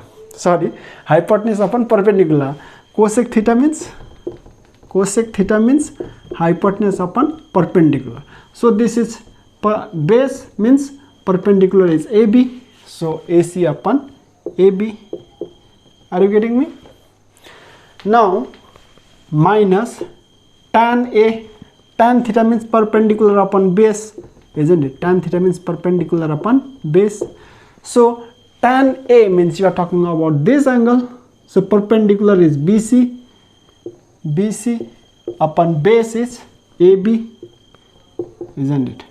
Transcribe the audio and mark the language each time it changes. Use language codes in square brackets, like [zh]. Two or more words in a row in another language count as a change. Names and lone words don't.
[en] Sorry, hypotenuse upon perpendicular. Cosec theta means hypotenuse upon perpendicular. So this is base means perpendicular is AB. So AC upon AB. Are you getting me? Now minus tan A. Tan theta means perpendicular upon base, isn't it? Tan theta means perpendicular upon base. So tan A means you are talking about this angle. So perpendicular is BC. BC upon base is AB, isn't it?